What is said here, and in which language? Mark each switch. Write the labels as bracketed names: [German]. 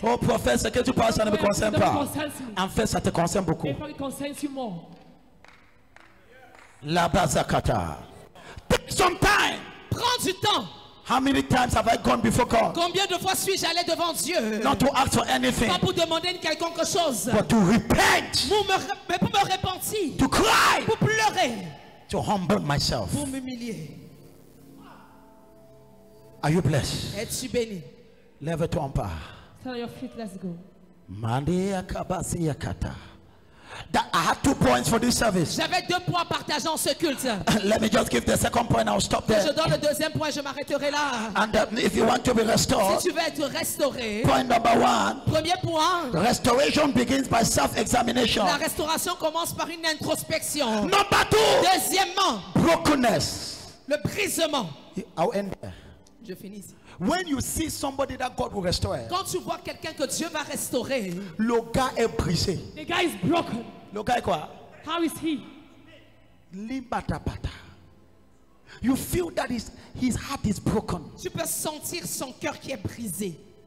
[French] oh prophète, ce que tu parles, ça ne me concerne pas. [English] concerns me. [French] En fait, ça te concerne beaucoup. [English] It probably concerns you more. La bazakata. Take some time. [French] Prends du temps. [English] How many times have I gone before God? [French] Combien de fois suis-je allé devant Dieu? [English] Not to ask for anything, [French] Pas pour demander une quelconque chose. [English] but to repent, [French] Mais pour me repentir. [English] to cry, [French] Pour pleurer. [English] to humble myself. [French] Pour m'humilier. [English] Are you blessed? [French] Es-tu béni? Lève-toi en pas. [English] Stand on your feet, let's go. Mandia kabasi yakata. That I had 2 points for this service. [French] J'avais 2 points partagés en ce culte. [English] Let me just give the second point. I'll stop [French] Je [English] there. [French] donne le deuxième point, je m'arrêterai là. [English] And if you want to be restored, [French] Si tu veux être restauré, [English] point number 1, [French] premier point, [English] restoration begins by self-examination. [French] la restauration commence par une introspection. [English] Number 2, [French] Deuxièmement, [English] brokenness. [French] le brisement. [English] I'll end there. [French] Je finis ici. [English] When you see somebody that God will restore, [French] Quand tu vois quelqu'un que Dieu va restaurer, le gars est brisé. [English] The guy is broken. [French] Le gars est quoi? [English] How is he? Libatapata. You feel that his heart is broken. [French] tu peux sentir son cœur qui est brisé.